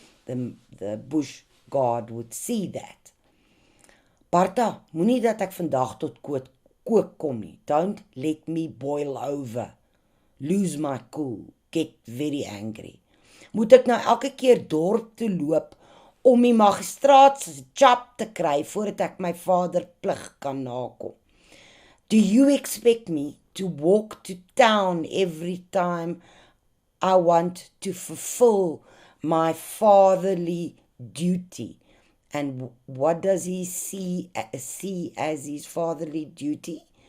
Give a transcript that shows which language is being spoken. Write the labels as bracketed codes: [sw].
[en] The bush guard would see that. [af] Barta, moenie dat ek vandag tot kook kom nie. [en] Don't let me boil over, lose my cool, get very angry. [af] Moet ek nou elke keer dorp toe loop om die magistraat se chap te kry voordat ek my vader plig kan nakom? [en] Do you expect me to walk to town every time I want to fulfill my fatherly duty? And what does he see as his fatherly duty?